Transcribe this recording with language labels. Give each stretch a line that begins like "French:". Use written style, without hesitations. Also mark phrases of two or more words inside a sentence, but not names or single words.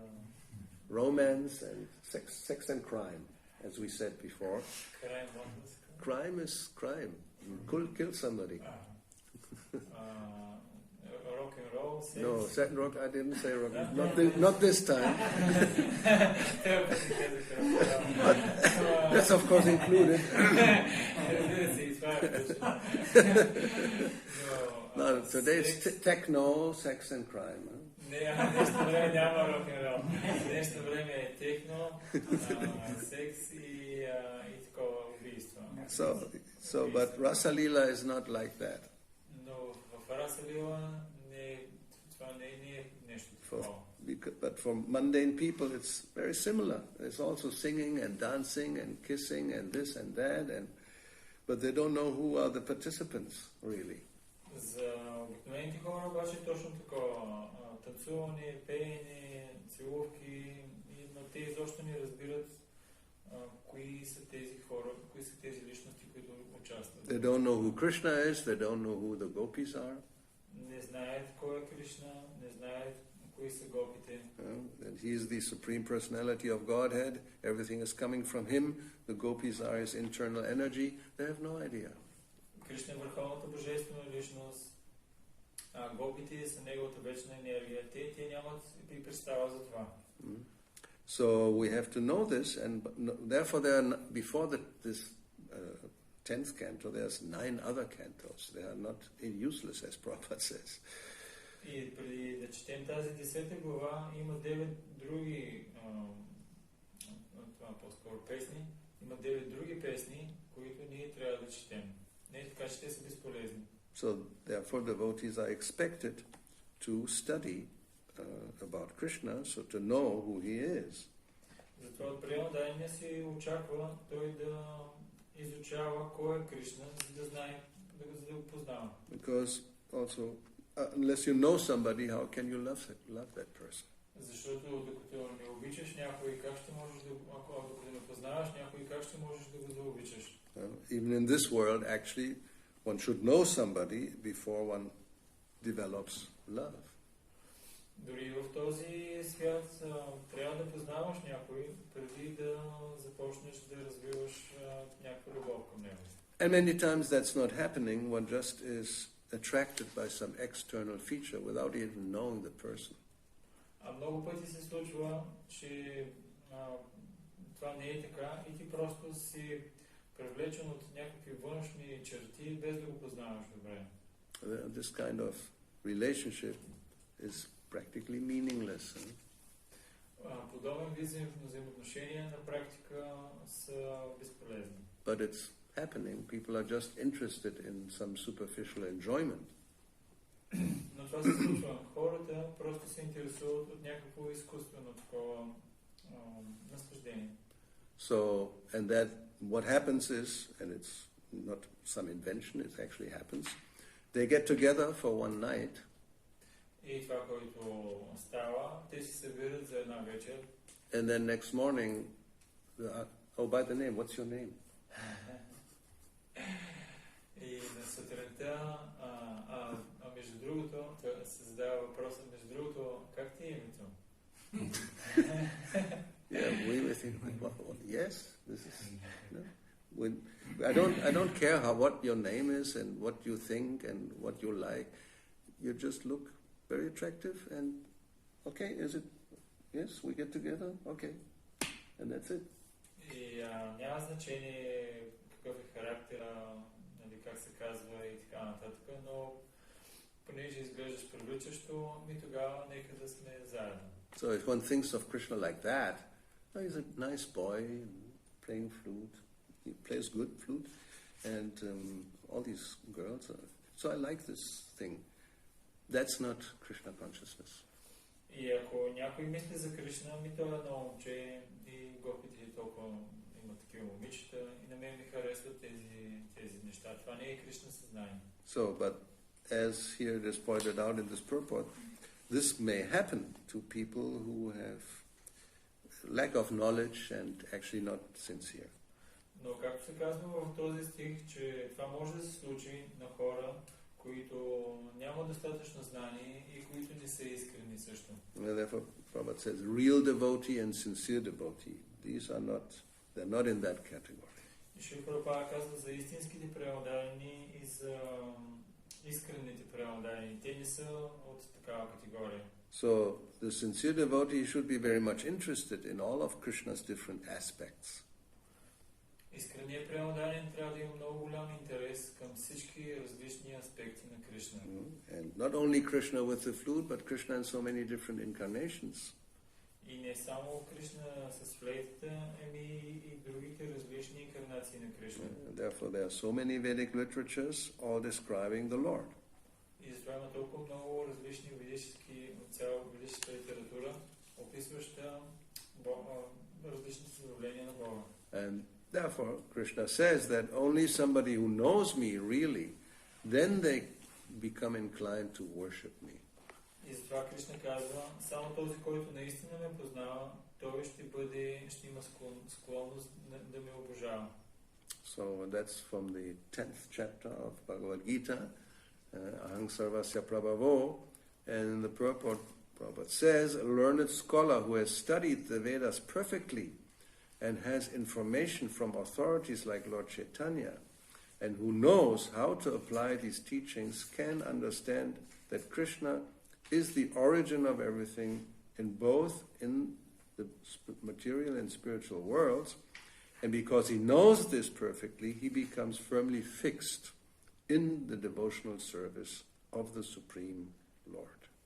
English: Romance and sex and crime, as we said before. Crime is crime. You kill somebody. Rock and roll, sex. No, rock. I didn't say rock. Not this time. But that's of course included. No, today it's techno, sex and crime.
Bulgarian: Днешно време няма рок н рол. Днешно време е техно, секс и такова убийство.
English: But Rasa Leela is not like that.
Bulgarian: Но в Раса Лила това не е нещо такова.
English: But for mundane people it's very similar. There's also singing and dancing and kissing and this and that, but they don't know who are the participants really.
Bulgarian: За обикновените хора обаче точно такова. Танцуване, пеене, целувки, но те изобщо не разбират кои са тези хора, кои са тези личности, които участват.
English: They don't know who Krishna is, they don't know who the gopis are.
Bulgarian: Не знаят кой е Кришна, не знаят кои са гопите.
English: And he is the supreme personality of Godhead, everything is coming from him, the gopis are his internal energy, they have no idea.
Bulgarian: Кришна е върховната божествена личност, гопите са неговата вечна енергия. Те нямат и представа за това.
English: So we have to know this, and therefore before this 10th canto, there's 9 other cantos. They are not useless, as Prabhupada says.
Bulgarian: И преди да четем тази 10 глава, има 9 други това по-скоро песни. Има 9 други песни, които ние трябва да четем. Не така, че те са безполезни.
English: So therefore devotees are expected to study about Krishna, so to know who he is.
Bulgarian: Затова от преемодания си очаква той да изучава кой е Кришна, за да знае, да го познава.
English: Because also, unless you know somebody, how can you love that person?
Bulgarian: Защото докато не обичаш някой, как ще можеш докато не познаваш някой, как ще можеш да го заобичаш?
English: Even in this world, actually, one should know somebody before one develops love.
Bulgarian: Дори в този свят трябва да познаваш някой, преди да започнеш да развиваш някаква любов към него.
English: And many times that's not happening. One just is attracted by some external feature without even knowing the person.
Bulgarian: А много пъти се случва, че това не е така и ти просто си привлечен от някакви външни черти, без да го познаваш добре.
English: This kind of relationship is practically meaningless.
Bulgarian: Подобен вид взаимоотношения на практика са безполезни.
English: But it's happening. People are just interested in some superficial enjoyment.
Bulgarian: Но това се случва. Хората просто се интересуват от някакво изкуствено такова наслаждение.
English: So, and that what happens is, and it's not some invention, it actually happens, they get together for one night.
Bulgarian: И това, което става, те се събират за една вечер.
English: And then next morning, by the name, what's your name?
Bulgarian: сутринта, между другото, се задава въпроса, между другото, как ти е името?
English: Yeah, we were thinking, well, yes, this is. No? I don't care what your name is and what you think and what you like. You just look very attractive and okay, is it? Yes, we get together. Okay, and that's it.
Bulgarian: И няма значение какъв е характера, нали, как се казва и така нататък, но понеже изглеждаш привличащо, ми тогава нека да сме заедно.
English: So if one thinks of Krishna like that, oh, he's a nice boy playing flute. He plays good flute, and all these girls are. So I like this thing. That's not Krishna consciousness.
Bulgarian: И ако някой мисли за Кришна, ми това е едно момче и гопите толкова има такива момичета и на мен ми харесват тези неща. Това не е Кришна съзнание.
English: So, but as here it is pointed out in this purport, this may happen to people who have lack of knowledge and actually not sincere.
Bulgarian: Но както се казва в този стих, че това може да се случи на хора, които нямат достатъчно знание и които не са искрени също.
English: Therefore, Prabhupada says, real devotee and sincere devotee, they're not in that category.
Bulgarian: И Шрила Прабхупада казва за истинските преодани и за искрените преодани. Те не са от такава категория.
English: So, the sincere devotee should be very much interested in all of Krishna's different aspects.
Bulgarian: Искреният преоданин трябва да има много голям интерес към всички различни аспекти на Кришна.
English: And not only Krishna with the flute, but Krishna in so many different incarnations.
Bulgarian: И не само Кришна с флейтата, ами и другите различни инкарнации на Кришна.
English: Therefore, there are so many Vedic literatures all describing the Lord.
Bulgarian: И затова има толкова много различни цяла ведическа литература, описваща различните проявления на Бога.
English: And therefore, Krishna says that only somebody who knows me really, then they become inclined to worship me.
Bulgarian: И затова Кришна казва, само този, който наистина ме познава, той ще има склонност да ме обожава.
English: So that's from the 10th chapter of Bhagavad Gita,
Sanskrit: अहं सर्वस्य प्रभवो,
English: and in the purport, Prabhupada says, a learned scholar who has studied the Vedas perfectly and has information from authorities like Lord Chaitanya, and who knows how to apply these teachings, can understand that Krishna is the origin of everything in both in the material and spiritual worlds, and because he knows this perfectly, he becomes firmly fixed in the devotional service of the Supreme Lord.